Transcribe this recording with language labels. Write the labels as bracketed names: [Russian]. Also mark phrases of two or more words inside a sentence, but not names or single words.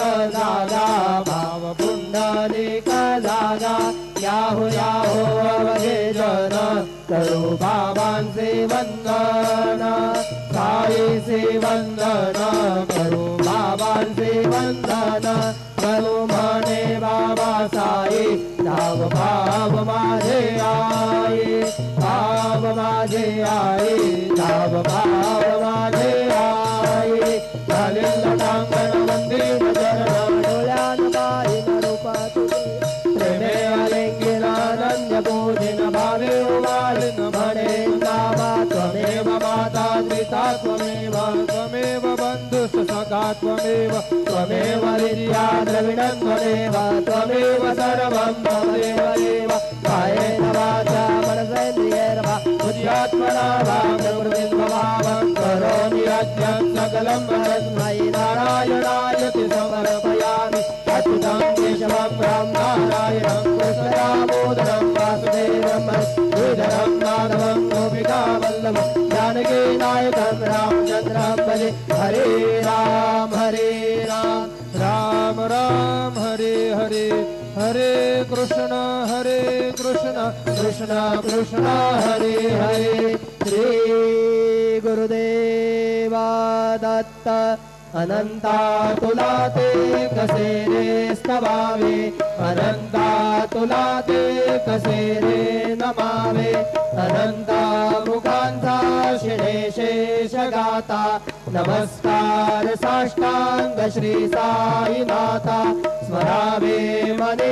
[Marathi] जागा भाव पुंडलिक जागा याहो याहो अवघे जन करू बाबांचे वंदन साईचे वंदन करू बाबांचे वंदन करू म्हणे बाबा साई धाव भाव माझे आई भाव माझे आई धाव भाव माझे आई झालेलं टांगण मंदिर चरण डोळ्यान बाईन रूपा तुझे प्रेमे आलिंगिनानंद पूजिन भावे उमालिन म्हणे बाबा [Sanskrit] त्वमेव माता पिता त्वमेव त्वमेव बंधुस सखा त्वमेव त्वमेव विद्या द्रविणं त्वमेव त्वमेव सर्वं त्वमेव एव कायेन वाचा मनसेन्द्रियैर्वा बुद्ध्यात्मना वा प्रकृतिस्वभावं करोमि यज्ञं सकलं परस्मै नारायणाय ते समर्पयामि अच्युतं केशवं नारायणं कृष्णदामोदरं वासुदेवं श्रीधरं माधवं गोपिकावल्लभं जानकीनायकं रामचन्द्रं भजे हरे राम राम राम हरे हरे हरे कृष्ण कृष्ण कृष्ण हरे हरे श्री [Marathi] गुरुदेवा दत्त अनंता तुला ते कसे रे स्तवावे अनंता तुला ते कसे रे नमावे अनंता मुखांचा शिणे शेष गाता नमस्कार साष्टांग श्री साईनाथा स्मरावे मनी